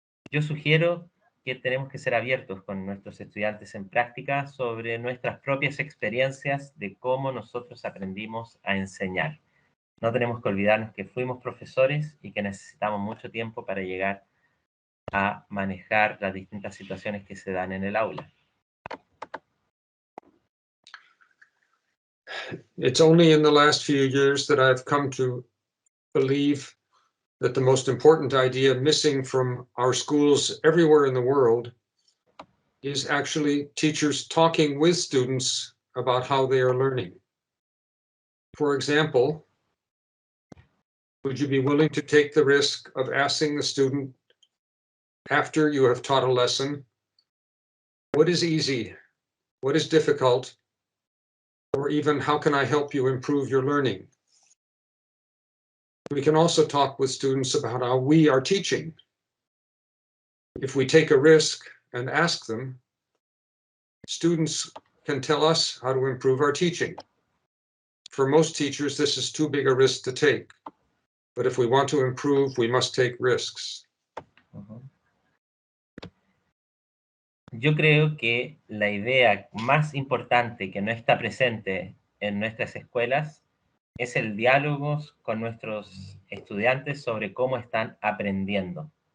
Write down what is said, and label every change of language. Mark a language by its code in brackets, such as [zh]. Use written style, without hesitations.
[es] Yo sugiero que tenemos que ser abiertos con nuestros estudiantes en práctica sobre nuestras propias experiencias de cómo nosotros aprendimos a enseñar. No tenemos que olvidarnos que fuimos profesores y que necesitamos mucho tiempo para llegar a manejar las distintas situaciones que se dan en el aula. [en] It's only in the last few years that I've come to believe that the most important idea missing from our schools everywhere in the world is actually teachers talking with students about how they are learning. For example, would you be willing to take the risk of asking the student after you have taught a lesson, what is easy, what is difficult, or even how can I help you improve your learning? We can also talk with students about how we are teaching. If we take a risk and ask them, students can tell us how to improve our teaching. For most teachers, this is too big a risk to take. But if we want to improve, we must take risks. [es] Yo creo que la idea más importante que no está presente en nuestras escuelas es el diálogo con nuestros estudiantes sobre cómo están aprendiendo.